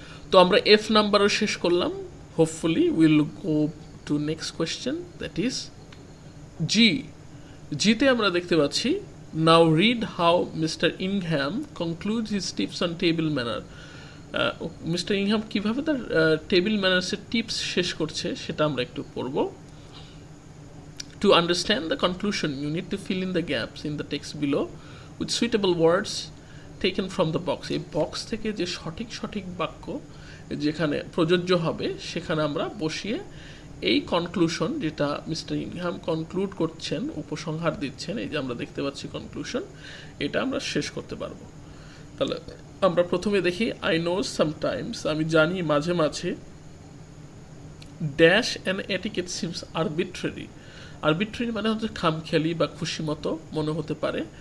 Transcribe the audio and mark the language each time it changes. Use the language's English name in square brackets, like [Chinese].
[Bangla] তো আমরা এফ নাম্বারও শেষ করলাম। [English] Hopefully will go to next question, that is G. [Bangla] জিতে আমরা দেখতে পাচ্ছি [English] Now read how mister Ingham conclude his tips on table manner. [Bangla] Mister ইংহ্যাম কীভাবে তার টেবিল ম্যানার্সের টিপস শেষ করছে সেটা আমরা একটু পড়ব। [English] To understand the conclusion, you need to fill in the gaps in the text below with suitable words taken from the box. [Bangla] এই box থেকে যে সঠিক বাক্য যেখানে প্রযোজ্য হবে সেখানে আমরা বসিয়ে এই কনক্লুশন, যেটা মিস্টার ইংহ্যাম কনক্লুড করছেন, উপসংহার দিচ্ছেন, এই যে আমরা দেখতে পাচ্ছি কনক্লুশন, এটা আমরা শেষ করতে পারবো। তাহলে আমরা প্রথমে দেখি [English] I know sometimes, [Bangla] আমি জানি মাঝে মাঝে, [English] dash and etiquette seems arbitrary, [Bangla] arbitrary মানে হচ্ছে খামখেয়ালি বা খুশি মতো মনে হতে পারে।